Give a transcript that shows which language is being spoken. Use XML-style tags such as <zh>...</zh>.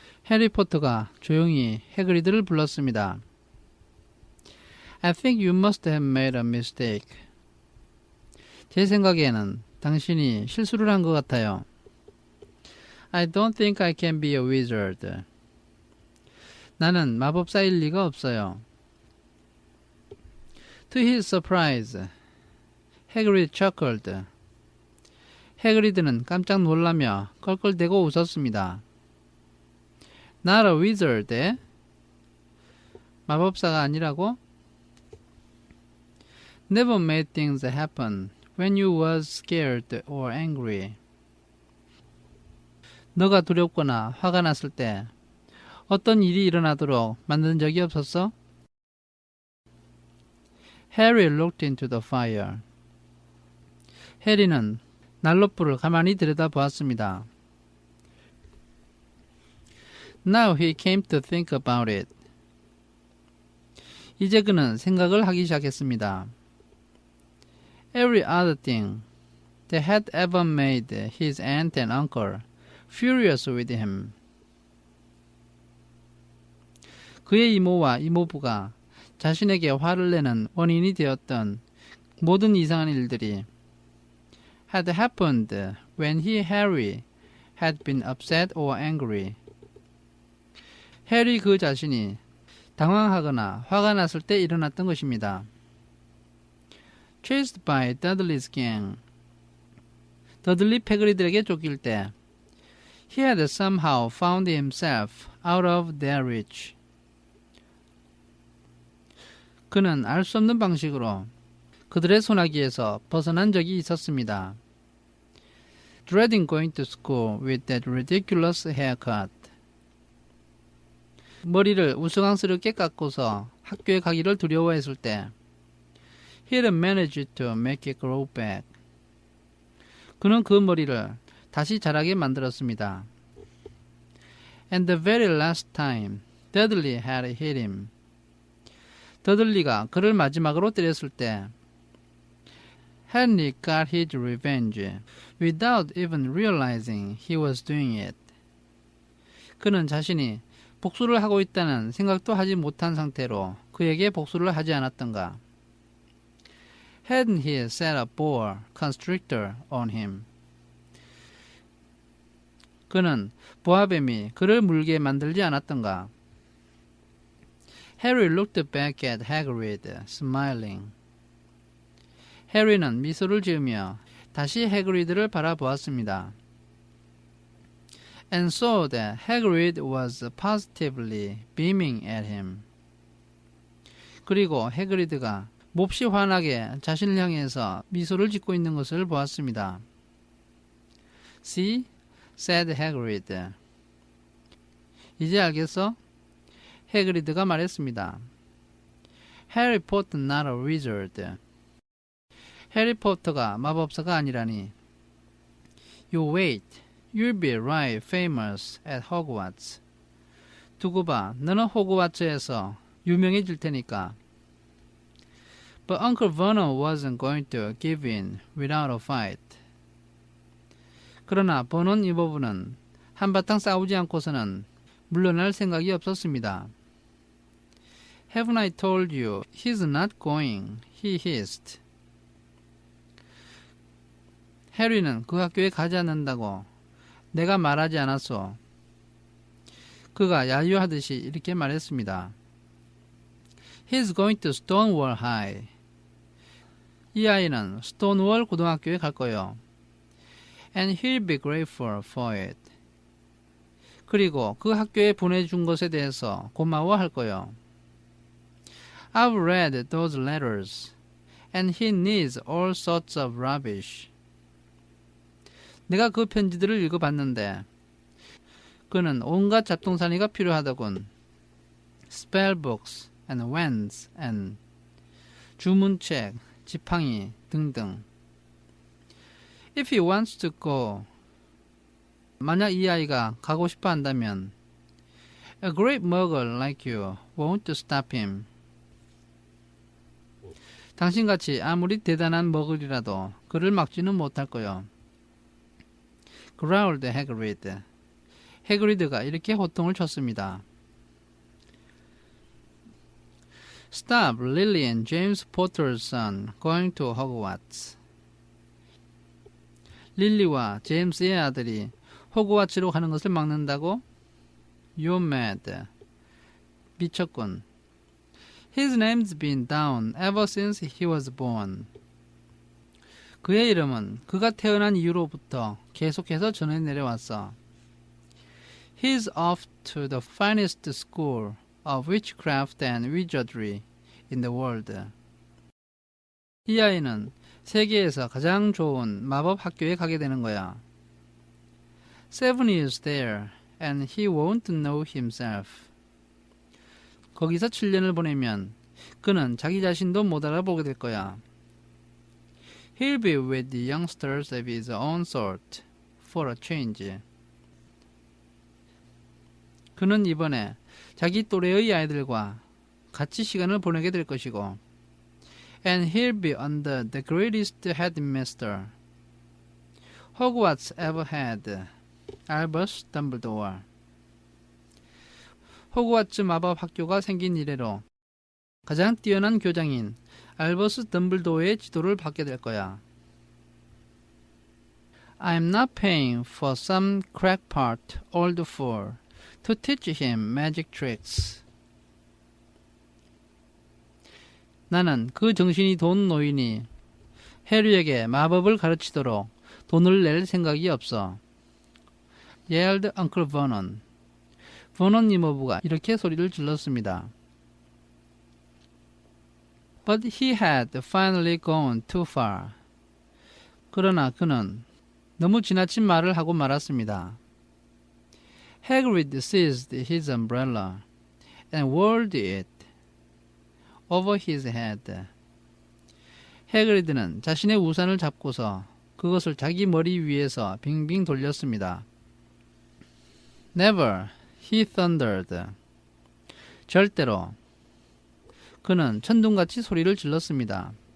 <ko>해리포터가 조용히 해그리드를 불렀습니다.</ko> <en>I think you must have made a mistake.</en> <ko>제 생각에는 당신이 실수를 한 것 같아요.</ko> <en>I don't think I can be a wizard.</en> <ko>나는 마법사일 리가 없어요.</ko> <en>To his surprise, Hagrid chuckled.</en> <ko>해그리드는 깜짝 놀라며 껄껄대고 웃었습니다.</ko> <en>Not a wizard?</en> <ko>마법사가 아니라고?</ko> <en>Never made things happen when you was scared or angry.</en> <ko>너가 두렵거나 화가 났을 때 어떤 일이 일어나도록 만든 적이 없었어?</ko> <en>Harry looked into the fire.</en> <ko>해리는 난로불을 가만히 들여다보았습니다.</ko> <en>Now he came to think about it.</en> <ko>이제 그는 생각을 하기 시작했습니다.</ko> <en>Every other thing that had ever made his aunt and uncle furious with him.</en> <ko>그의 이모와 이모부가 자신에게 화를 내는 원인이 되었던 모든 이상한 일들이</ko> <en>had happened when Harry had been upset or angry.</en> <ko>해리 그 자신이 당황하거나 화가 났을 때 일어났던 것입니다.</ko> <en>Chased by Dudley's gang.</en> <ko>더들리 패거리들에게 쫓길 때</ko> <en>he had somehow found himself out of their reach.</en> <ko>그는 알 수 없는 방식으로 그들의 소나기에서 벗어난 적이 있었습니다.</ko> <en>Dreading going to school with that ridiculous haircut.</en> <ko>머리를 우스꽝스럽게 깎고서 학교에 가기를 두려워했을 때</ko> <en>he had managed to make it grow back.</en> <ko>그는 그 머리를 다시 자라게 만들었습니다.</ko> <en>And the very last time Dudley had hit him.</en> <ko>더들리가 그를 마지막으로 때렸을 때</ko> <en>Henry got his revenge without even realizing he was doing it.</en> <ko>그는 자신이 복수를 하고 있다는 생각도 하지 못한 상태로 그에게 복수를 하지 않았던가.</ko> <en>Hadn't he set a boa constrictor on him?</en> <ko>그는 보아뱀이 그를 물게 만들지 않았던가.</ko> <en>Harry looked back at Hagrid, smiling.</en> <ko>해리는 미소를 지으며 다시 해그리드를 바라보았습니다.</ko> <en>And saw that Hagrid was positively beaming at him.</en> <ko>그리고 해그리드가 몹시 환하게 자신을 향해서 미소를 짓고 있는 것을 보았습니다.</ko> <en>See? said Hagrid.</en> <ko>이제 알겠어? 해그리드가 말했습니다.</ko> <en>Harry Potter not a wizard.</en> <ko>해리포터가 마법사가 아니라니.</ko> <en>You wait. You'll be right famous at Hogwarts.</en> <ko>두고 봐. 너는 호그와트에서 유명해질 테니까.</ko> <en>But Uncle Vernon wasn't going to give in without a fight.</en> <ko>그러나 버논 이모부는 한바탕 싸우지 않고서는 물러날 생각이 없었습니다.</ko> <en>Haven't I told you he's not going? He hissed.</en> <ko>해리는 그 학교에 가지 않는다고 내가 말하지 않았소. 그가 야유하듯이 이렇게 말했습니다.</ko> <en>He's going to Stonewall High.</en> <ko>이 아이는 스톤월 고등학교에 갈 거요.</ko> <en>And he'll be grateful for it.</en> <ko>그리고 그 학교에 보내준 것에 대해서 고마워할 거요.</ko> <en>I've read those letters, and he needs all sorts of rubbish.</en> <ko>내가 그 편지들을 읽어봤는데 그는 온갖 잡동사니가 필요하더군.</ko> <en>Spellbooks and wands and</en> <ko>주문책, 지팡이 등등.</ko> <en>If he wants to go,</en> <ko>만약 이 아이가 가고 싶어 한다면</ko> <en>A great muggle like you won't stop him.</en> <ko>당신같이 아무리 대단한 머글이라도 그를 막지는 못할 거요.</ko> <en>growled Hagrid.</en> <ko>해그리드가 이렇게 호통을 쳤습니다.</ko> <en>Stop Lily and James Potter's son going to Hogwarts.</en> <ko>릴리와 제임스의 아들이 호그와츠로 가는 것을 막는다고?</ko> <en>You're mad.</en> <ko>미쳤군.</ko> <en>His name's been down ever since he was born.</en> <ko>그의 이름은 그가 태어난 이후로부터 계속해서 전해 내려왔어.</ko> <en>He's off to the finest school of witchcraft and wizardry in the world.</en> <ko>이 아이는 세계에서 가장 좋은 마법 학교에 가게 되는 거야.</ko> <en>7 years there, and he won't know himself.</en> <ko>거기서 7년을 보내면 그는 자기 자신도 못 알아보게 될 거야.</ko> <en>He'll be with the youngsters of his own sort for a change.</en> <ko>그는 이번에 자기 또래의 아이들과 같이 시간을 보내게 될 것이고,</ko> <en>and he'll be under the greatest headmaster Hogwarts ever had, Albus Dumbledore.</en> <ko>호그와트 마법 학교가 생긴 이래로 가장 뛰어난 교장인 알버스 덤블도어의 지도를 받게 될 거야.</ko> <en>I'm not paying for some crackpot old fool to teach him magic tricks.</en> <ko>나는 그 정신이 돈 노인이 해리에게 마법을 가르치도록 돈을 낼 생각이 없어.</ko> <en>yelled Uncle Vernon.</en> <ko>버넌 이모부가 이렇게 소리를 질렀습니다.</ko> <en>But he had finally gone too far.</en> <ko>그러나 그는 너무 지나친 말을 하고 말았습니다.</ko> <en>Hagrid seized his umbrella and whirled it over his head.</en> <ko>해그리드는 자신의 우산을 잡고서 그것을 자기 머리 위에서 빙빙 돌렸습니다.</ko> <en>Never, he thundered.</en> <ko>절대로. 그는 천둥같이 소리를 질렀습니다.</ko>